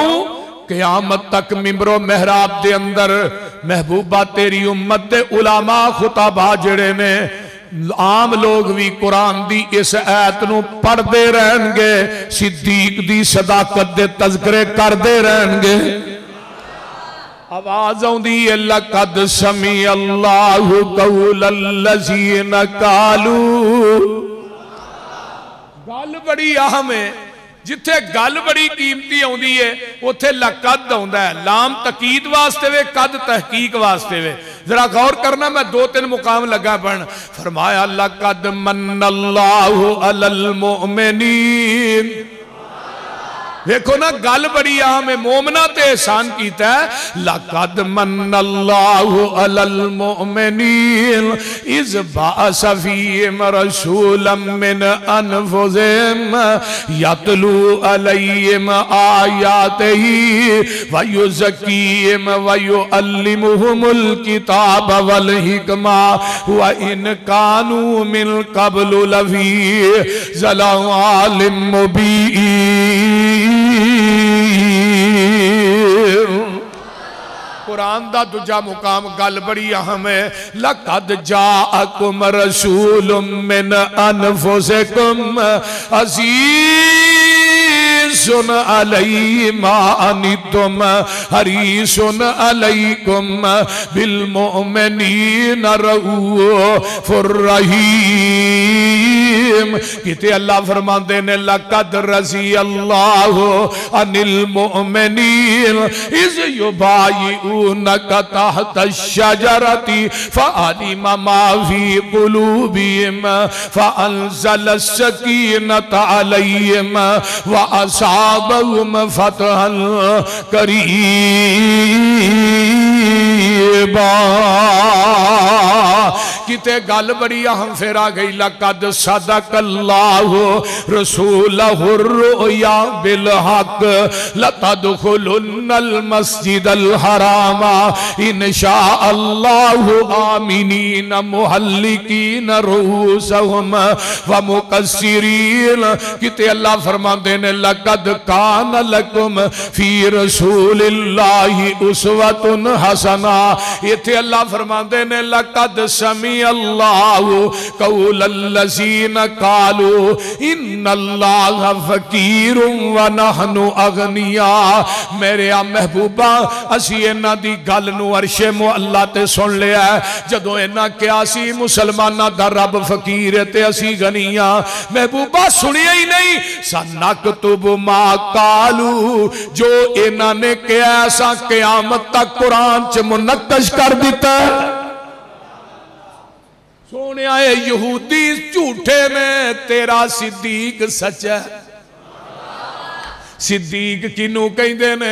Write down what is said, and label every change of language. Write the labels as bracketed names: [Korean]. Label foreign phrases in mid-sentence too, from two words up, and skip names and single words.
[Punjabi] قیامت تک منبر و محراب دے اندر محبوبا تیری امت دے علماء خطباء جہڑے نے عام لوگ بھی قرآن دی اس آیت نوں پڑھتے رہن گے، صدیق دی صداقت دے تذکرے کرتے رہن گے. آواز آؤندی ہے [Arabic] لقد سمع الله قول الذين قالوا. [Punjabi] گل بڑی اہم ہے، جتھے گل بڑی قیمتی آؤندی ہے اوتھے لقد آؤندا ہے. لام تاکید واسطے وے، قد تحقیق واسطے وے. ذرا غور کرنا، میں 2-3 مقام لگا پڑھن. فرمایا [Arabic] لقد من الله على المؤمنين [Punjabi] دیکھو نا گل بڑی عام ہے، مومناں تے احسان کیتا ہے. [Arabic] لقد من الله على المؤمنين إذ بعث فيهم رسولا من أنفسهم يتلو عليهم آياته ويزكيهم ويعلمهم الكتاب والحكمة وإن كانوا من قبل لفي ضلال مبين. [Punjabi] قرآن دا دوجا مقام گل بڑی اہم ہے. [Arabic] لقد جاءكم رسول من أنفسكم عزيز عليه ما عنتم حريص عليكم بالمؤمنين رءوف رحيم. [Punjabi] کتے اللہ فرماتے نے [Arabic] لقد رضي الله عن المؤمنين إذ يبايعونك تحت الشجرة فعلم ما في قلوبهم فأنزل السكينة عليهم وأثابهم فتحا قريبا. [Punjabi] کتے گل بڑی اہم فیر آ گئی. [Arabic] لقد صدق الله رسوله الرؤيا بالحق لتدخلن المسجد الحرام إن شاء الله آمنين محلقين رءوسهم ومقصرين. [Punjabi] کتے اللہ فرماتے نے [Arabic] لقد كان لكم في رسول الله أسوة حسنة. [Punjabi] اتھے اللہ فرماتے نے [Arabic] لقد سمع الله قول الذين قالوا إن الله فقير ونحن أغنياء. [Punjabi] میرے آ محبوبا اسی انہاں دی گل نوں عرش معلیٰ تے سن لیا. جدوں انہاں کہا سی مسلماناں دا رب فقیر ہے تے اسی غنیا، محبوبا سنیا ہی نہیں. [Arabic] سنكتب ما قالوا, [Punjabi] جو انہاں نے کہا سا قیامت تک قرآن چ منقش کر دتا. سوہنے آئے یہودی جھوٹے نے، تیرا صدیق سچا. صدیق کنوں کہتے نے?